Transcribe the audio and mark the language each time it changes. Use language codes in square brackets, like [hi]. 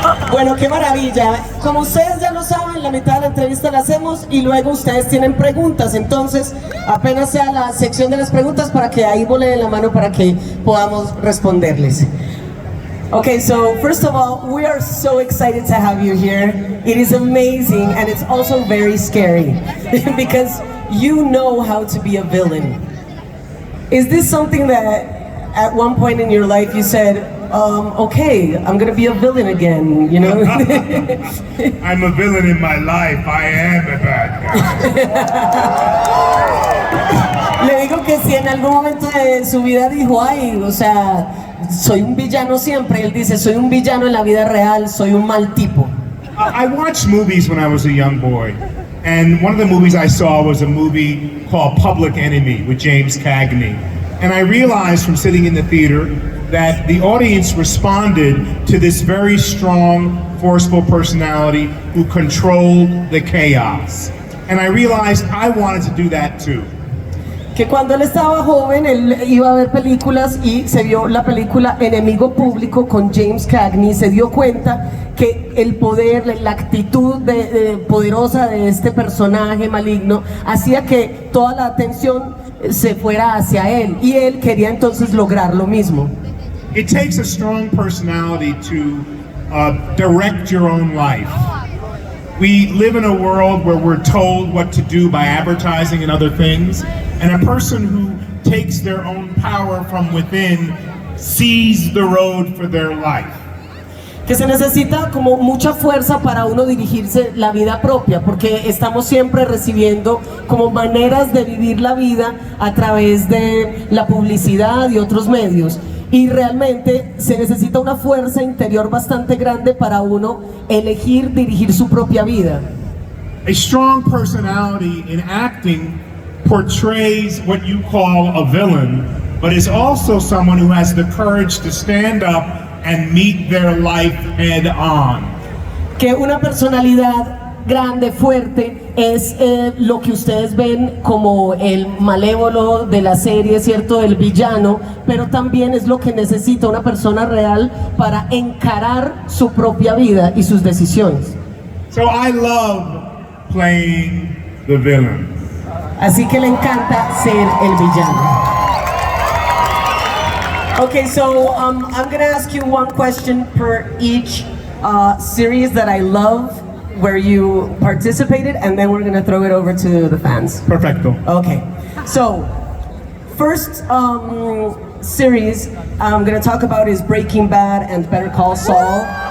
[es] Bueno, qué maravilla. Como ustedes ya lo saben, la mitad de la entrevista la hacemos y luego ustedes tienen preguntas. Entonces, apenas sea la sección de las preguntas para que ahí volen la mano para que podamos responderles. [en] Okay, so first of all, we are so excited to have you here. It is amazing and it's also very scary because you know how to be a villain. Is this something that at one point in your life you said, okay, I'm gonna be a villain again, you know? I'm a villain in my life. I am a bad guy. [es] Le digo que si en algún momento de su vida dijo, ay, o sea, soy un villano siempre. Él dice, soy un villano en la vida real, soy un mal tipo. [en] I watched movies when I was a young boy. And one of the movies I saw was a movie called Public Enemy with James Cagney. And I realized from sitting in the theater that the audience responded to this very strong, forceful personality who controlled the chaos. And I realized I wanted to do that too. [es] Que cuando él estaba joven, él iba a ver películas y se vio la película Enemigo Público con James Cagney, se dio cuenta que el poder, la actitud poderosa de este personaje maligno hacía que toda la atención se fuera hacia él y él quería entonces lograr lo mismo. [en] It takes a strong personality to direct your own life. We live in a world where we're told what to do by advertising and other things, and a person who takes their own power from within sees the road for their life. [es] Que se necesita como mucha fuerza para uno dirigirse la vida propia, porque estamos siempre recibiendo como maneras de vivir la vida a través de la publicidad y otros medios. Y realmente se necesita una fuerza interior bastante grande para uno elegir dirigir su propia vida. [en] A strong personality in acting portrays what you call a villain, but is also someone who has the courage to stand up and meet their life head on. [es] Que una personalidad grande, fuerte, es lo que ustedes ven como el malévolo de la serie, ¿cierto? El villano, pero también es lo que necesita una persona real para encarar su propia vida y sus decisiones. [en] So I love playing the villain. [es] Así que le encanta ser el villano. [en] Okay, so I'm gonna ask you one question per each series that I love, where you participated, and then we're gonna throw it over to the fans. [es] Perfecto. [en] Okay, so first series I'm gonna talk about is Breaking Bad and Better Call Saul.